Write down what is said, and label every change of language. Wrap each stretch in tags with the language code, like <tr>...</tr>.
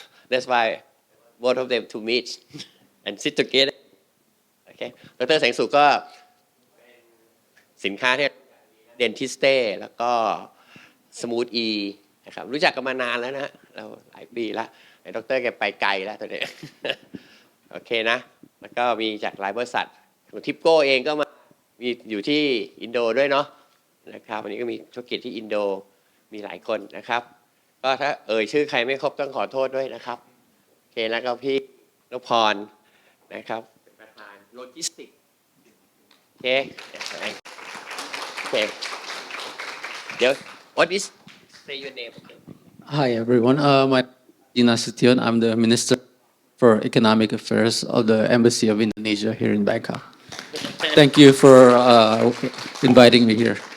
<en>That's why both of them to meet and sit together. Okay. ดร.</en> <th>แสงสุขก็สินค้าที่ Dentiste แล้วก็ Smooth E นะครับรู้จักกันมานานแล้วนะเราหลายปีแล้วไอ้ดร.แกไปไกลแล้วตอนนี้ โอเคนะแล้วก็มีจากหลายบริษัททิปโก้เองก็มามีอยู่ที่อินโดด้วยเนาะนะครับวันนี้ก็มีธุรกิจที่อินโดมีหลายคนนะครับก็ถ้าชื่อใครไม่ครบต้องขอโทษด้วยนะครับโอเคแล้วก็พี่นพพรนะครับเป็นประธานโลจิสติกโอเคโอเคเดี๋ยว</th> <en>what is say your name Hi everyone. My Dina Sution. I'm the Minister for Economic Affairs of the Embassy of Indonesia here in Bangkok. Thank you for inviting me here.</en>